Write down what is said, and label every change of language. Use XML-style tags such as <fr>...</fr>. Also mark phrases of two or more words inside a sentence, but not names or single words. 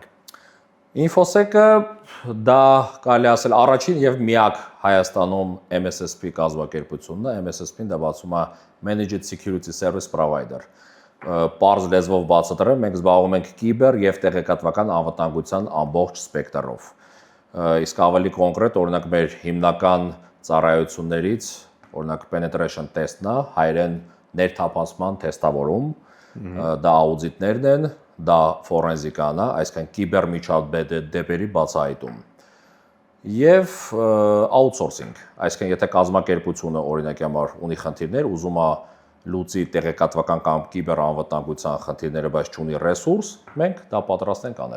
<hy>InfoSec-ը դա կարելի ասել առաջին եւ միակ Հայաստանում MSSP կազմակերպությունն է, MSSP-ն դա բացում է</hy> <en>Managed Security Service Provider։</en> <hy>Պարզ լեզվով բացատրեմ, մենք զբաղվում ենք կիբեր եւ տեղեկատվական անվտանգության ամբողջ սպեկտրով։ Իսկ ավելի կոնկրետ, օրինակ մեր հիմնական ծառայություններից, օրինակ</hy> <en>penetration test-</en> <hy>ն է, հայերեն ներթափանցման թեստավորում, դա աուդիտներն են, դա ֆորենզիկան է, այսինքն կիբեր միջադեպերի բացահայտում։ Եվ outsourcing, այսինքն եթե կազմակերպությունը օրինակի համար ունի խնդիրներ, ուզում է լուծի տեղեկատվական կամ կիբեր անվտանգության խնդիրները, բայց չունի ռեսուրս, մենք դա պատրաստ ենք անել։</hy>